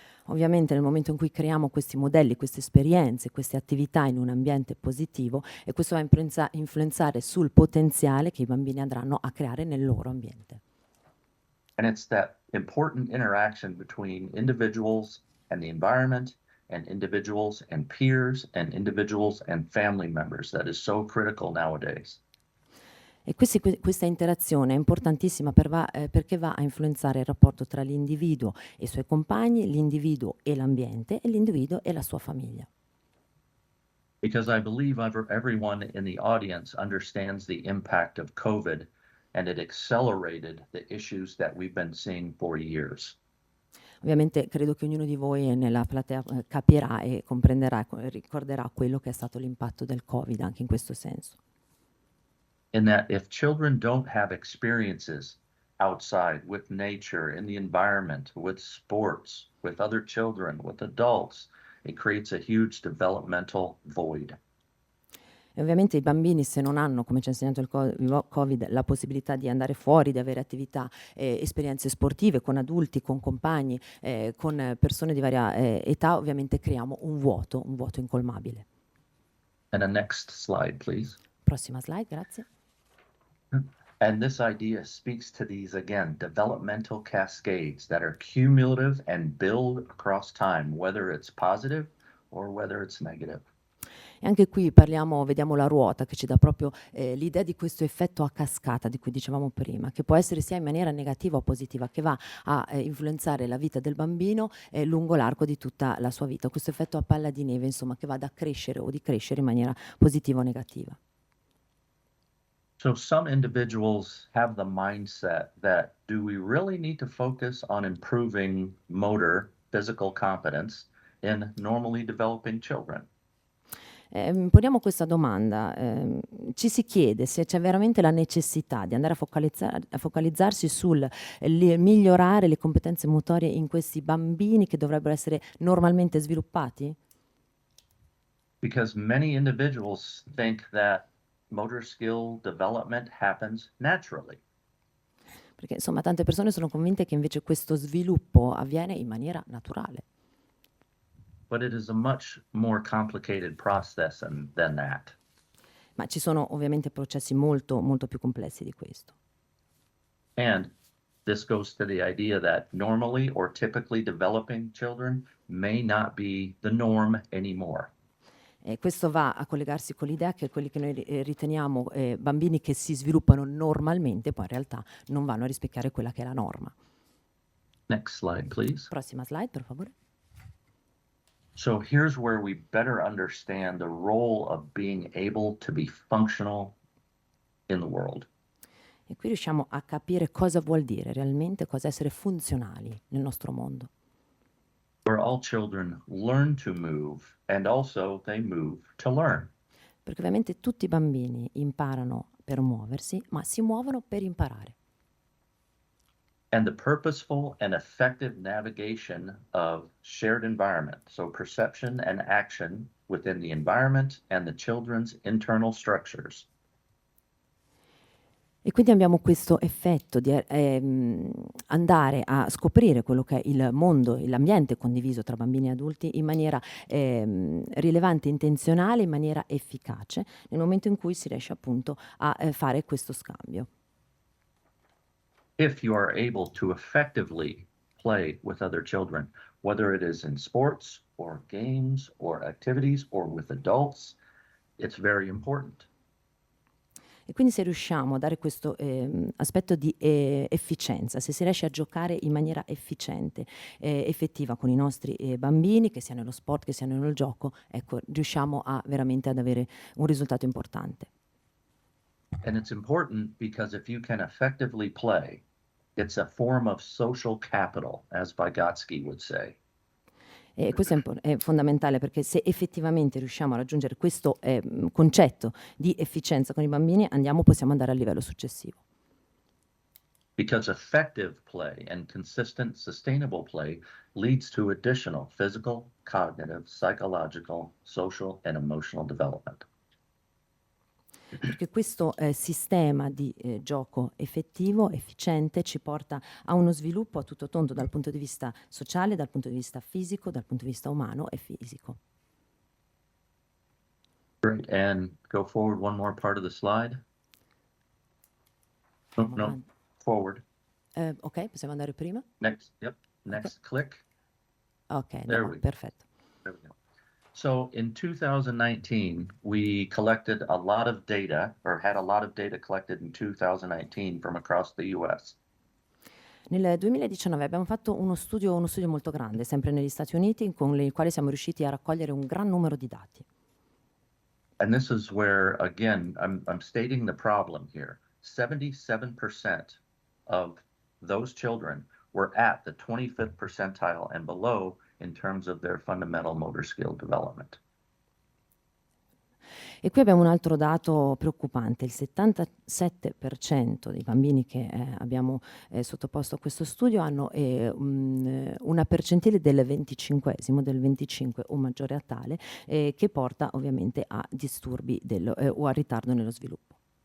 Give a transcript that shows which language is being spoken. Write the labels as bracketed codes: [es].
[it] Ovviamente nel momento in cui creiamo questi modelli, queste esperienze, queste attività in un ambiente positivo, e questo va a influenzare sul potenziale che i bambini andranno a creare nel loro ambiente. [en] And it's that important interaction between individuals and the environment, and individuals and peers, and individuals and family members that is so critical nowadays. [it] E questa interazione è importantissima perché va a influenzare il rapporto tra l'individuo e i suoi compagni, l'individuo e l'ambiente e l'individuo e la sua famiglia. [en] Because I believe everyone in the audience understands the impact of COVID, and it accelerated the issues that we've been seeing for years. [it] Ovviamente credo che ognuno di voi nella platea capirà e comprenderà e ricorderà quello che è stato l'impatto del Covid anche in questo senso. [en] In that if children don't have experiences outside with nature, in the environment, with sports, with other children, with adults, it creates a huge developmental void. [it] E ovviamente i bambini, se non hanno, come ci ha insegnato il Covid, la possibilità di andare fuori, di avere attività, esperienze sportive con adulti, con compagni, con persone di varia età, ovviamente creiamo un vuoto incolmabile. [en] And the next slide, please. [it] Prossima slide, grazie. [en] And this idea speaks to these, again, developmental cascades that are cumulative and build across time, whether it's positive or whether it's negative. [it] E anche qui vediamo la ruota che ci dà proprio l'idea di questo effetto a cascata di cui dicevamo prima, che può essere sia in maniera negativa o positiva, che va a influenzare la vita del bambino lungo l'arco di tutta la sua vita. Questo effetto a palla di neve, insomma, che va ad accrescere o decrescere in maniera positiva o negativa. [en] So some individuals have the mindset that, do we really need to focus on improving motor physical competence in normally developing children. [it] Poniamo questa domanda, ci si chiede se c'è veramente la necessità di andare a focalizzarsi sul migliorare le competenze motorie in questi bambini che dovrebbero essere normalmente sviluppati? [en] Because many individuals think that motor skill development happens naturally. [it] Perché insomma tante persone sono convinte che invece questo sviluppo avviene in maniera naturale. [en] But it is a much more complicated process than that. [it] Ma ci sono ovviamente processi molto, molto più complessi di questo. [en] And this goes to the idea that normally or typically developing children may not be the norm anymore. [it] E questo va a collegarsi con l'idea che quelli che noi riteniamo bambini che si sviluppano normalmente, poi in realtà non vanno a rispecchiare quella che è la norma. [en] Next slide, please. [it] Prossima slide, per favore. [en] So here's where we better understand the role of being able to be functional in the world. [it] E qui riusciamo a capire cosa vuol dire realmente, cosa essere funzionali nel nostro mondo. [en] Where all children learn to move and also they move to learn. [it] Perché ovviamente tutti i bambini imparano per muoversi, ma si muovono per imparare. [en] And the purposeful and effective navigation of shared environment, so perception and action within the environment and the children's internal structures. [it] E quindi abbiamo questo effetto di andare a scoprire quello che è il mondo, l'ambiente condiviso tra bambini e adulti in maniera rilevante, intenzionale, in maniera efficace, nel momento in cui si riesce appunto a fare questo scambio. [en] If you are able to effectively play with other children, whether it is in sports or games or activities or with adults, it's very important. [it] E quindi se riusciamo a dare questo aspetto di efficienza, se si riesce a giocare in maniera efficiente, effettiva con i nostri bambini, che sia nello sport, che sia nel gioco, ecco, riusciamo veramente ad avere un risultato importante. [en] And it's important because if you can effectively play, it's a form of social capital, as Vygotsky would say. [it] E questo è fondamentale perché se effettivamente riusciamo a raggiungere questo concetto di efficienza con i bambini, possiamo andare al livello successivo. [en] Because effective play and consistent, sustainable play leads to additional physical, cognitive, psychological, social, and emotional development. [it] Perché questo sistema di gioco effettivo, efficiente, ci porta a uno sviluppo a tutto tondo dal punto di vista sociale, dal punto di vista fisico, dal punto di vista umano e fisico. [en] Great, and go forward one more part of the slide. No, forward. [it] Ok, possiamo andare prima? [en] Next, yep, next click. [it] Ok, andiamo, perfetto. [en] There we go. So in 2019, we collected a lot of data, or had a lot of data collected in 2019 from across the US. [it] Nel 2019 abbiamo fatto uno studio molto grande, sempre negli Stati Uniti, con il quale siamo riusciti a raccogliere un gran numero di dati. [en] And this is where, again, I'm stating the problem here. 77% of those children were at the 25th percentile and below in terms of their fundamental motor skill development. [it] E qui abbiamo un altro dato preoccupante: il 77% dei bambini che abbiamo sottoposto a questo studio hanno una percentile del 25esimo, del 25 o maggiore a tale, che porta ovviamente a disturbi o a ritardo nello sviluppo.